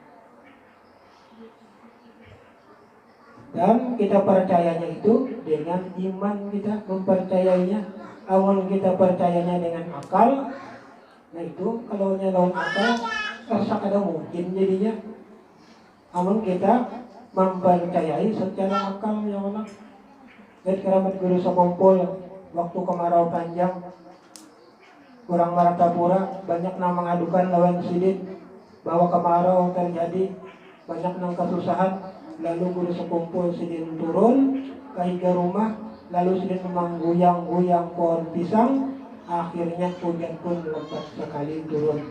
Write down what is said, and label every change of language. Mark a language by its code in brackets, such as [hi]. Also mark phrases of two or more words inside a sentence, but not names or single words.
[id] Dan kita percayanya itu dengan iman, kita mempercayainya. [bjn] Awal kita percayanya dengan akal, nah itu kalau lawan akal rasa kada mungkin jadinya. [id] Namun kita mempercayai secara akal ya Allah. [bjn] Dan keramat guru sekumpul waktu kemarau panjang, kurang Martapura banyak yang mengadukan lawan sidin bahwa kemarau terjadi, banyak yang kesusahan. Lalu guru sekumpul sidin turun ke rumah, lalu sidin mengguyang-guyang pohon pisang, akhirnya hujan pun lebat sekali turun.